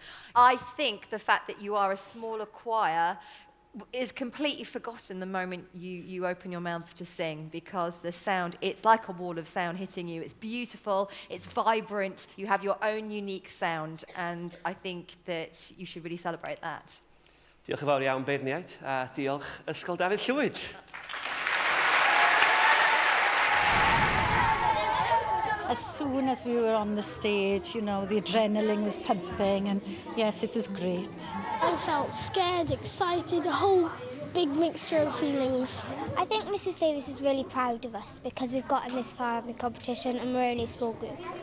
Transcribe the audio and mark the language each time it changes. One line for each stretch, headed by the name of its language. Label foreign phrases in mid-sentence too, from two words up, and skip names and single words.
English: I think the fact that you are a smaller choir is completely forgotten the moment you open your mouth to sing, because the sound, it's like a wall of sound hitting you. It's beautiful, it's vibrant, you have your own unique sound, and I think that you should really celebrate that.
Welsh: Diolch yn fawr iawn, Beirniaid, a diolch Ysgol Dafydd Llwyd.
English: As soon as we were on the stage, you know, the adrenaline was pumping, and yes, it was great. I felt scared, excited, a whole big mixture of feelings. I think Mrs Davies is really proud of us because we've gotten this far in the competition and we're only a small group.